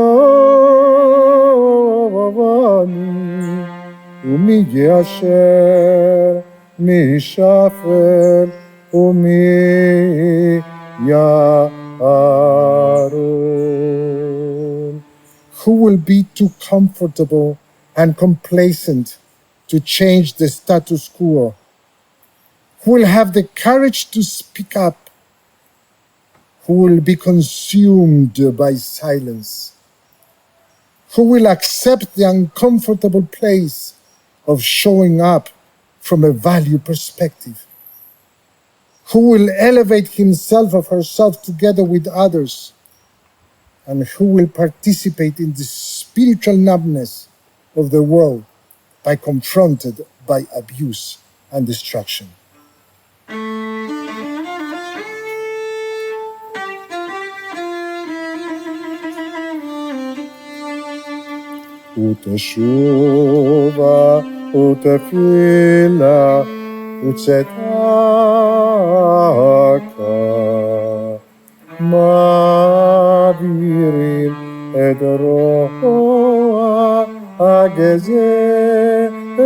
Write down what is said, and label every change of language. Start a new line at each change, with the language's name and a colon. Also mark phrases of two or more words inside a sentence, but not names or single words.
English: yovani, umi yasher, mi shafel, umi Yarun. Who will be too comfortable and complacent to change the status quo, who will have the courage to speak up, who will be consumed by silence, who will accept the uncomfortable place of showing up from a value perspective, who will elevate himself or herself together with others, and who will participate in the spiritual numbness of the world by confronted by abuse and destruction.
Hebrew: ותשובה ותפילה וצדקה מעבירים את רוע הגזרה.